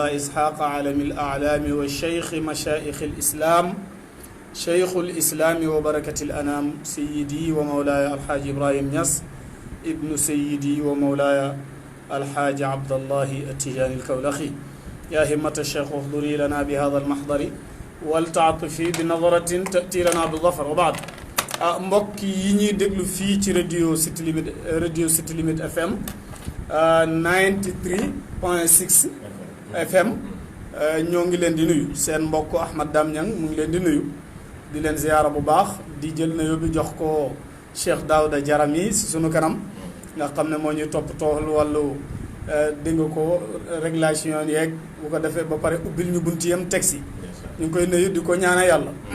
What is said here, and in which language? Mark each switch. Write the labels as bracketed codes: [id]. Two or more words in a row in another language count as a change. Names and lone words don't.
[ar] إسحاق علم الأعلام والشيخ مشايخ الإسلام شيخ الإسلام وبركة الأنام سيدي ومولاي الحاج إبراهيم نص ابن سيدي ومولاي الحاج عبد الله التجاني الكولخي يا همة الشيخ احضري لنا بهذا المحضر ولتعطفي بنظرة تأتي لنا بالظفر وبعد [wo] mbokk yi ñuy déglu fii ci radio City Limit FM 93.6 FM ñoo ngi leen di nuyu seen mbokk Ahmad Dame Niang mu ngi leen di nuyu di leen ziyaara bu baax di jël na yóbbu jox ko Cheikh Daouda Jarami si sunu kanam nga xam ne moo ñuy toppatoo wàllu dégg nga ko régulation yeeg bu ko defee ba pare ubbil ñu bunti yam teg si ñu ngi koy nuyu di ko ñaana yàlla